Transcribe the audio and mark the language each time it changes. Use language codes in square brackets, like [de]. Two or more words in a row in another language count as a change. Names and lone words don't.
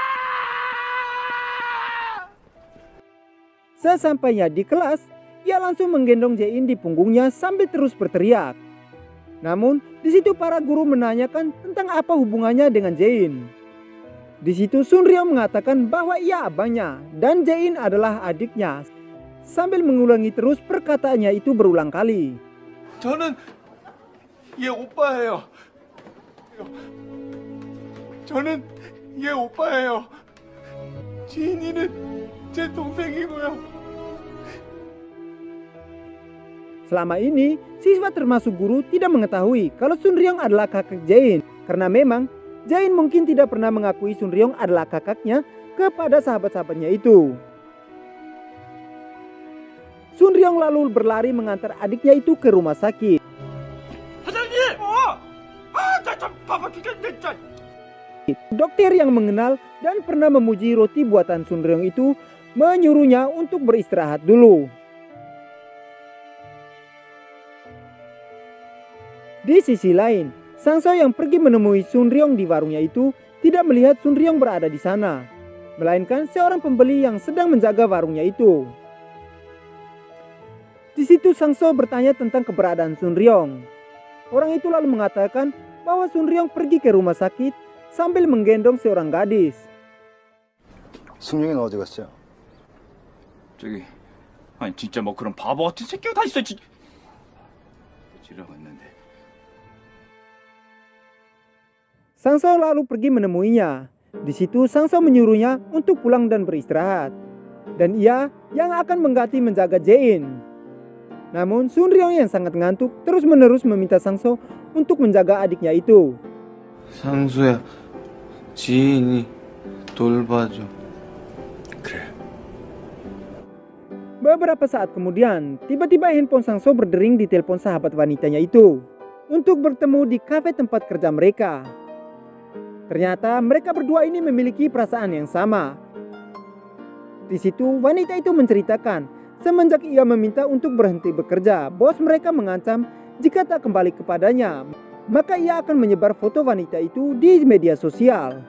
[id] Sesampainya di kelas, ia langsung menggendong Jae-in di punggungnya sambil terus berteriak. Namun, di situ para guru menanyakan tentang apa hubungannya dengan Jae-in. Di situ Sun Ryong mengatakan bahwa ia abangnya dan Jae-in adalah adiknya. Sambil mengulangi terus perkataannya itu berulang kali. [ko] 저는 얘 오빠예요. 저는 얘 오빠예요. 지인이는 제 동생이고요. [id] Selama ini, siswa termasuk guru tidak mengetahui kalau Sun Ryong adalah kakak Jae-in. Karena memang, Jae-in mungkin tidak pernah mengakui Sun Ryong adalah kakaknya kepada sahabat-sahabatnya itu. Sun Ryong lalu berlari mengantar adiknya itu ke rumah sakit. [ko] 사장님! 좀 바빠 죽겠네, 진짜. [id] Dokter yang mengenal dan pernah memuji roti buatan Sun Ryong itu menyuruhnya untuk beristirahat dulu. Di sisi lain, Sang-so yang pergi menemui Sun Ryong di warungnya itu tidak melihat Sun Ryong berada di sana, melainkan seorang pembeli yang sedang menjaga warungnya itu. Di situ Sang-so bertanya tentang keberadaan Sun Ryong. Orang itu lalu mengatakan bahwa Sun Ryong pergi ke rumah sakit sambil menggendong seorang gadis. [ko] 승용이는 어디 갔어요? 저기 아니 진짜 뭐 그런 바보 같은 새끼가 다 있어 지라고 했는데 [id] Sang-so lalu pergi menemuinya. Di situ Sang-so menyuruhnya untuk pulang dan beristirahat. Dan ia yang akan mengganti menjaga Jae-in. Namun Sun Ryong yang sangat ngantuk terus-menerus meminta Sang-so untuk menjaga adiknya itu. [ko] 상수야, 지인이 돌봐줘. 그래 [id] Beberapa saat kemudian, tiba-tiba handphone Sang-so berdering di telepon sahabat wanitanya itu untuk bertemu di kafe tempat kerja mereka. Ternyata mereka berdua ini memiliki perasaan yang sama. Di situ wanita itu menceritakan semenjak ia meminta untuk berhenti bekerja, bos mereka mengancam jika tak kembali kepadanya, maka ia akan menyebar foto wanita itu di media sosial.